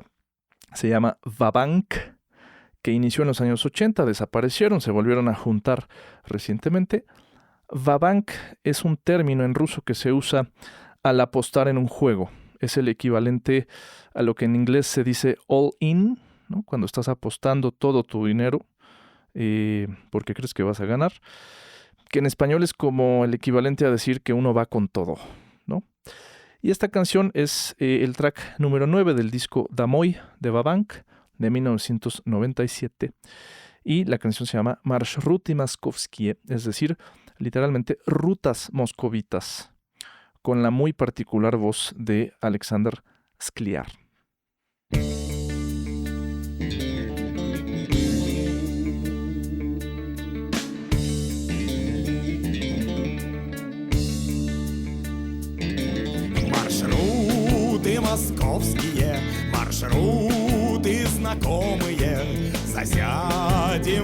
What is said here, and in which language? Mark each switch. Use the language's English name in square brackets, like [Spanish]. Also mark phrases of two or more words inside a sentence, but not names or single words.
[Spanish] Se llama Va-Bank, que inició en los años 80, desaparecieron, se volvieron a juntar recientemente. Va-Bank es un término en ruso que se usa al apostar en un juego. Es el equivalente a lo que en inglés se dice [English] all in, [Spanish] ¿no? Cuando estás apostando todo tu dinero porque crees que vas a ganar. Que en español es como el equivalente a decir que uno va con todo, ¿no? Y esta canción es el track número 9 del disco Damoy de Va-Bank de 1997. Y la canción se llama Marshruty Moskovskie, es decir, literalmente rutas moscovitas, con la muy particular voz de Alexander Skliar. [Russian] Маршруты московские, маршруты знакомые, засядем